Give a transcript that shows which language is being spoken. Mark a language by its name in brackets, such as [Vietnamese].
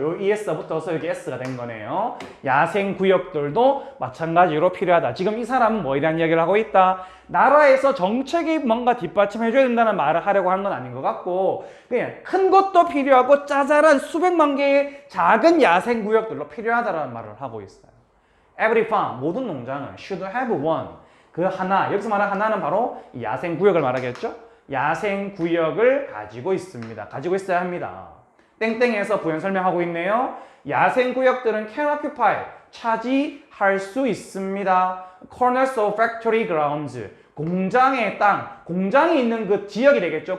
[Korean] 요 ES가 붙어서 여기 S가 된 거네요. 야생 구역들도 마찬가지로 필요하다. 지금 이 사람은 뭐 이런 이야기를 하고 있다. 나라에서 정책이 뭔가 뒷받침해줘야 된다는 말을 하려고 하는 건 아닌 것 같고 그냥 큰 것도 필요하고 짜잘한 수백만 개의 작은 야생 구역들로 필요하다는 말을 하고 있어요. [English] Every farm, [Korean] 모든 농장은 [English] should have one. [Korean] 그 하나, 여기서 말하는 하나는 바로 야생 구역을 말하겠죠? 야생 구역을 가지고 있습니다. 가지고 있어야 합니다. 땡땡에서 부연 설명하고 있네요. 야생구역들은 [English] can occupy, [Korean] 차지할 수 있습니다. [English] corners of factory grounds, [Korean] 공장의 땅, 공장이 있는 그 지역이 되겠죠.